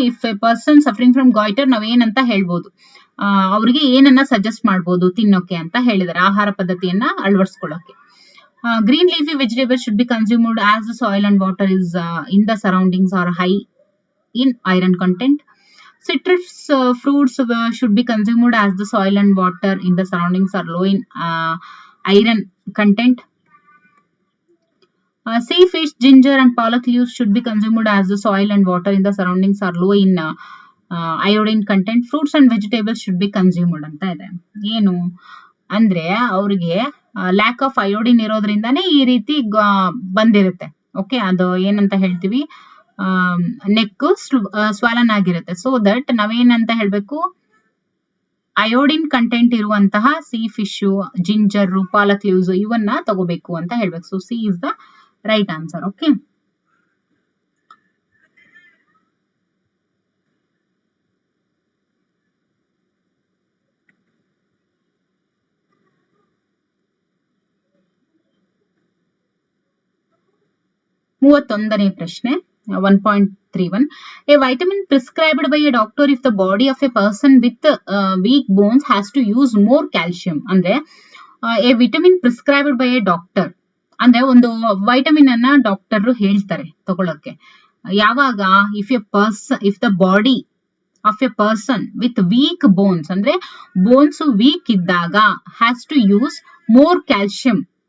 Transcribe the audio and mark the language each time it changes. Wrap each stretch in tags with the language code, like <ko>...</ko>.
<en>if a person suffering from goitre,</en> <kn>ನಾವ್ ಏನಂತ ಹೇಳ್ಬೋದು? ಅವ್ರಿಗೆ ಏನನ್ನ ಸಜೆಸ್ಟ್ ಮಾಡ್ಬೋದು ತಿನ್ನೋಕೆ ಅಂತ ಹೇಳಿದ್ದಾರೆ, ಆಹಾರ ಪದ್ಧತಿಯನ್ನ ಅಳವಡಿಸ್ಕೊಳ್ಳೋಕೆ.</kn> <en>Green leafy vegetables should be consumed as the soil and water is in the surroundings are high in iron content. Citrus fruits should be consumed as the soil and water in the surroundings are low in iron content. Sea fish, ginger and palak leaves should be consumed as the soil and water in the surroundings are low in iodine content. Fruits and vegetables should be consumed</en> <kn>ಅಂತ ಇದೆ. ಏನು ಅಂದ್ರೆ ಅವ್ರಿಗೆ lack of iodine ಇರೋದ್ರಿಂದಾನೇ ಈ ರೀತಿ ಬಂದಿರುತ್ತೆ. Okay, ಅದು ಏನಂತ ಹೇಳ್ತೀವಿ, ನೆಕ್ ಸ್ವಾಲನ್ ಆಗಿರುತ್ತೆ. ಸೊ ದಟ್ ನಾವೇನಂತ ಹೇಳ್ಬೇಕು, ಅಯೋಡಿನ್ ಕಂಟೆಂಟ್ ಇರುವಂತಹ ಸಿ ಫಿಶ್, ಜಿಂಜರ್, ಪಾಲಕ್ ಲೀವ್ಸ್ ಇವನ್ನ ತಗೋಬೇಕು ಅಂತ ಹೇಳ್ಬೇಕು.</kn> <en>So C is the right answer. Okay,</en> <kn>ಮೂವತ್ತೊಂದನೇ ಪ್ರಶ್ನೆ</kn> <en>1.31. A vitamin prescribed by a doctor if the body of a person with weak bones has to use more calcium.</en> <kn>ಅಂದ್ರೆ</kn> <en>a vitamin prescribed by a doctor</en> <kn>ಅಂದ್ರೆ ಒಂದು vitamin ಅನ್ನ doctor ಹೇಳ್ತಾರೆ ತಗೊಳಕ್ಕೆ.</kn> <en>ಯಾವಾಗ if the body of a person with weak bones</en> <kn>ಅಂದ್ರೆ bones weak ಇದ್ದಾಗ</kn> <en>Has to use more calcium.</en>